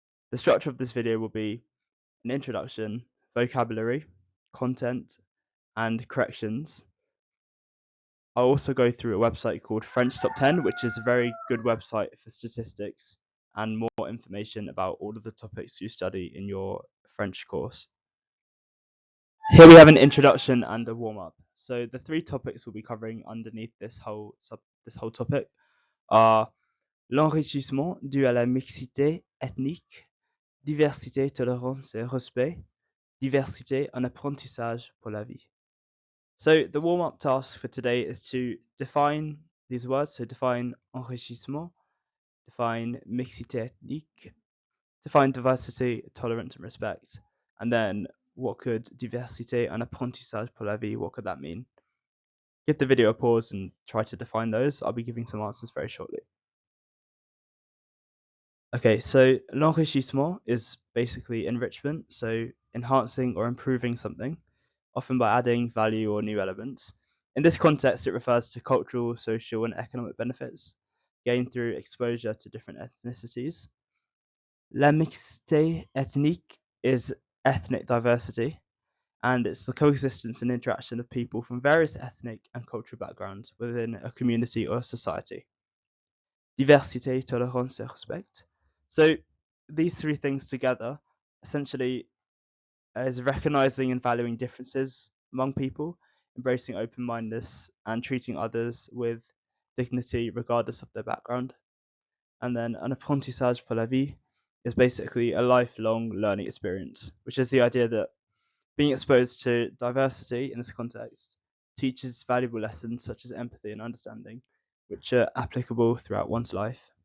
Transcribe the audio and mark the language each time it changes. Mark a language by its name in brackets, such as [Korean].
[English] The structure of this video will be an introduction, vocabulary, content, and corrections. I'll also go through a website called French Top 10, which is a very good website for statistics and more information about all of the topics you study in your French course. Here we have an introduction and a warm-up. So the three topics we'll be covering underneath this whole topic are [French] l'enrichissement dû à la mixité ethnique, diversité, tolérance et respect, diversité, un apprentissage pour la vie. [English] So the warm-up task for today is to define these words. So define enrichissement, define mixité ethnique, define diversity, tolerance and respect, and then what could [French] diversité, un apprentissage pour la vie, [English] what could that mean? Give the video a pause and try to define those. I'll be giving some answers very shortly. Okay, so l'enrichissement is basically enrichment, so enhancing or improving something, often by adding value or new elements. In this context, it refers to cultural, social, and economic benefits gained through exposure to different ethnicities. La mixité ethnique is ethnic diversity, and it's the coexistence and interaction of people from various ethnic and cultural backgrounds within a community or a society. [French] Diversité, tolérance, et respect. [English] So these three things together essentially is recognizing and valuing differences among people, embracing open-mindedness, and treating others with dignity regardless of their background. And then an apprentissage pour la vie is basically a lifelong learning experience, which is the idea that being exposed to diversity in this context teaches valuable lessons such as empathy and understanding, which are applicable throughout one's life.